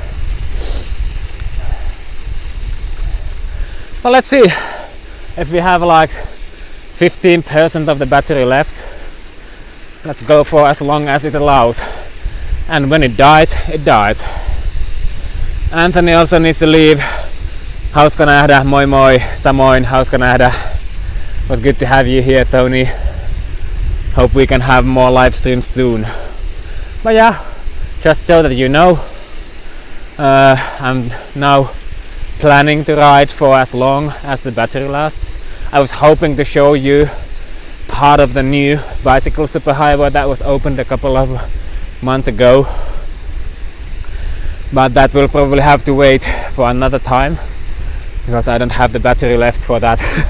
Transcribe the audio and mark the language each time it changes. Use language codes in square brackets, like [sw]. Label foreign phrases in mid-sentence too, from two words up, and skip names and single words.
[en] Well, let's see if we have like 15% of the battery left. Let's go for as long as it allows. And when it dies, it dies. Anthony also needs to leave. [fi] Hauska nähdä, moi moi, samoin hauska nähdä. [en] It was good to have you here, Tony. Hope we can have more live streams soon. But yeah, just so that you know, I'm now planning to ride for as long as the battery lasts. I was hoping to show you part of the new bicycle superhighway that was opened a couple of months ago, but that will probably have to wait for another time because I don't have the battery left for that.